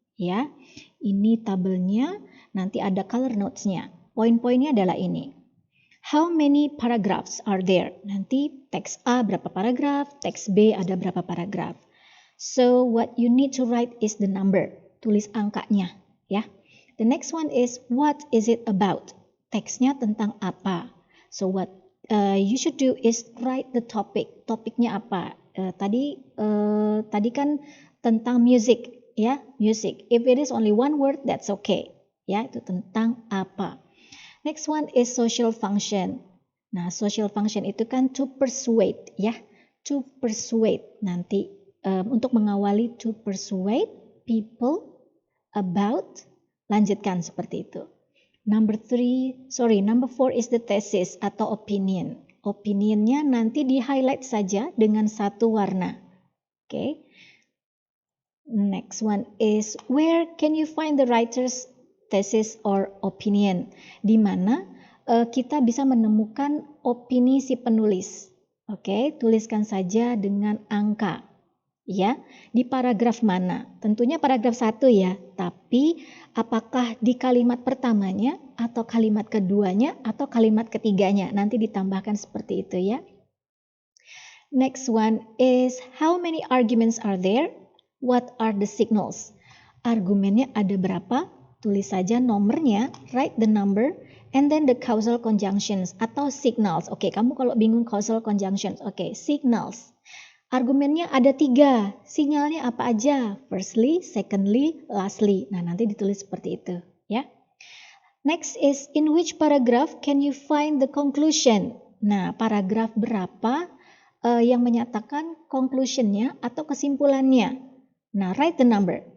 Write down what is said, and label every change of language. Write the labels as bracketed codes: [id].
[id] Ya, ini tabelnya, nanti ada color notes-nya. Poin-poinnya adalah ini. [en] How many paragraphs are there? [id] Nanti teks A berapa paragraf, teks B ada berapa paragraf. [en] So what you need to write is the number, [id] tulis angkanya, ya. [en] The next one is what is it about? [id] Teksnya tentang apa? [en] So what you should do is write the topic. [id] Topiknya apa? Tadi kan tentang music, ya, music. [en] If it is only one word, that's okay, ya. [id] Itu tentang apa? [en] Next one is social function. Nah, social function itu kan to persuade, ya, to persuade nanti. [id] Untuk mengawali [en] to persuade people about, [id] lanjutkan seperti itu. [en] Number 4 is the thesis atau opinion. [id] Opinionnya nanti di highlight saja dengan 1 warna. Okay. [en] Next one is where can you find the writer's thesis or opinion? [id] Di mana kita bisa menemukan opini si penulis. Oke, tuliskan saja dengan angka. Ya, di paragraf mana? Tentunya paragraf 1 ya, tapi apakah di kalimat pertamanya atau kalimat keduanya atau kalimat ketiganya? Nanti ditambahkan seperti itu ya. [en] Next one is how many arguments are there? What are the signals? [id] Argumennya ada berapa? Tulis saja nomornya, [en] write the number, and then the causal conjunctions atau signals. [id] Oke, kamu kalau bingung causal conjunctions, oke, signals. Argumennya ada 3, sinyalnya apa aja? Firstly, secondly, lastly. Nah, nanti ditulis seperti itu, ya. [en] Next is in which paragraph can you find the conclusion? [id] Nah, paragraf berapa yang menyatakan conclusionnya atau kesimpulannya? Nah, [en] write the number.